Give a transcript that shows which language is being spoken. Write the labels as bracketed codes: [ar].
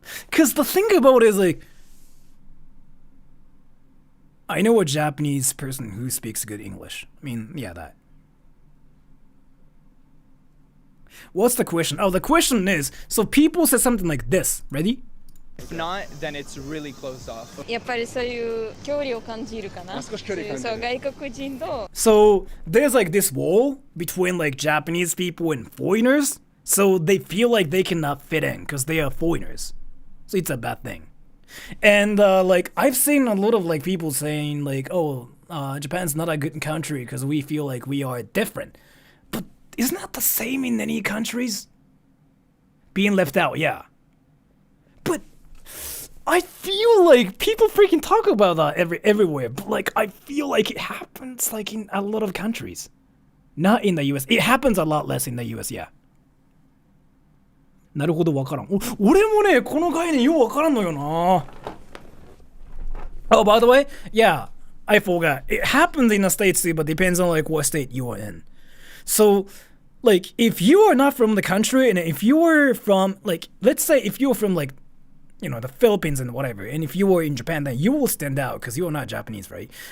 [en] Cause the thing about it is like, I know a Japanese person who speaks good English. I mean, yeah, that. What's the question? Oh, the question is, so people say something like this. Ready? If not, then it's really closed off. [ja] やっぱりそういう距離を感じるかな。少し距離感じる。そう外国人と。 [en] So there's like this wall between like Japanese people and foreigners. So they feel like they cannot fit in because they are foreigners. So it's a bad thing. And like I've seen a lot of like people saying like, oh, Japan's not a good country because we feel like we are different. But isn't that the same in any countries? Being left out, yeah. But I feel like people freaking talk about that everywhere. But like I feel like it happens like in a lot of countries. Not in the US. It happens a lot less in the US, yeah. [ja] なるほど、わからん。俺もね、この概念ようわからんのよな。 [en] Oh, by the way, yeah, I forgot. It happens in the States too, but depends on like what state you are in. So, like, if you are not from the country, and if you are from, like, let's say if you're from, like, you know, the Philippines and whatever, and if you were in Japan, then you will stand out because you're not Japanese, right?